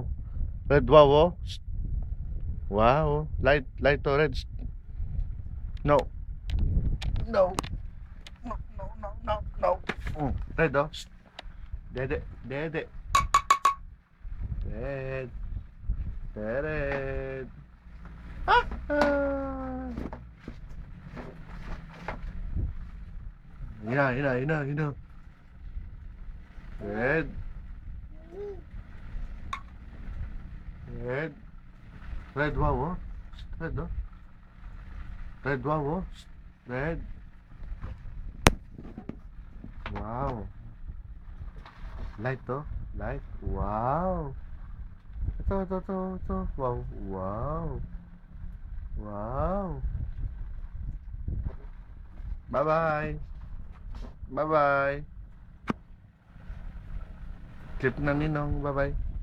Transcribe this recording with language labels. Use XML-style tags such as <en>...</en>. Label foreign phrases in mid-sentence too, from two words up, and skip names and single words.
<en>Red, wow, oh. Shh. Wow. Light, light to red. Shh. No. No. No, no, no, no, no. Red, oh. Shh. Dede, dede. Red. Red. Ah! Ah. Hina, hina, hina, hina. Red. Red. Red, wow, oh. Shh. Red, oh. Red, wow, oh. Shh. Red. Wow. Light, oh. Light. Wow. Ito. Wow. Wow. Wow. Bye-bye.</en> <tl>Bye-bye. Clip na ninong.</tl> <en>Bye-bye.</en>